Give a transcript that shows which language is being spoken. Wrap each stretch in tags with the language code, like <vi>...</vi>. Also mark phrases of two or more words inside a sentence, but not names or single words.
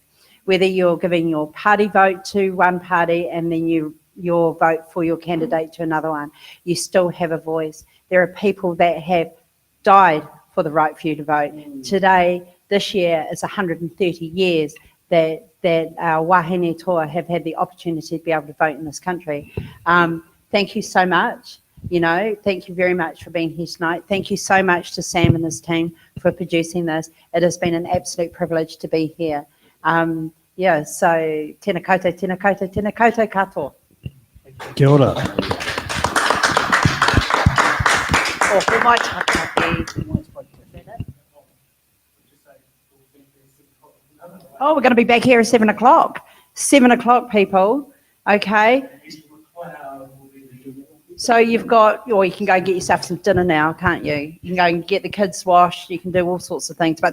<en>Whether you're giving your party vote to one party and then your vote for your candidate to another one, you still have a voice. There are people that have died for the right for you to vote. Today, this year, is 130 years that our</en> <mi>wahine toa</mi> <en>have had the opportunity to be able to vote in this country. Thank you so much. Thank you very much for being here tonight. Thank you so much to Sam and his team for producing this. It has been an absolute privilege to be here.</en> <mi>So tēnā koutou, tēnā koutou, tēnā koutou katoa. Kia ora. Ko mai tātaki.</mi> <en>Oh, we're going to be back here at 7 o'clock. 7 o'clock, people. Okay. So you've got, or you can go and get yourself some dinner now, can't you? You can go and get the kids washed. You can do all sorts of things.</en>